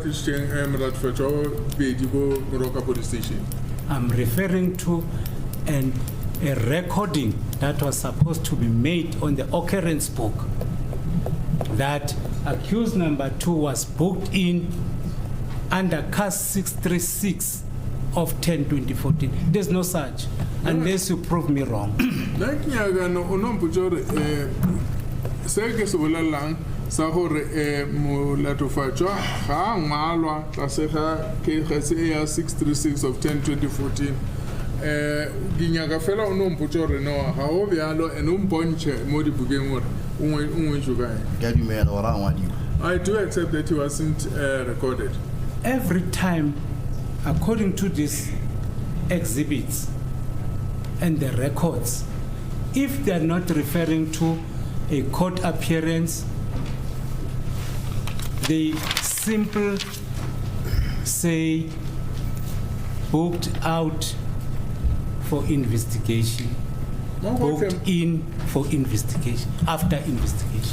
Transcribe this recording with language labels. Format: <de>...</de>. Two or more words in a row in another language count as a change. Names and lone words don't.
<en>I'm referring to a recording that was supposed to be made on the occurrence book that accused number 2 was booked in under CAS 636 of 10/2014. There's no such, unless you prove me wrong.</en> <nso>Sa gore molatofatšwa ga ngwalwa tlase ga case A 636 of 10/2014 dinyaka fela o no mpotsa gore no ga o bjalo ene o mpontšhe mo dibukeng gore o ngwetšo kae.</nso> <en>I do accept that he wasn't recorded. Every time, according to these exhibits and the records, if they are not referring to a court appearance, they simply say booked out for investigation, booked in for investigation, after investigation.</en>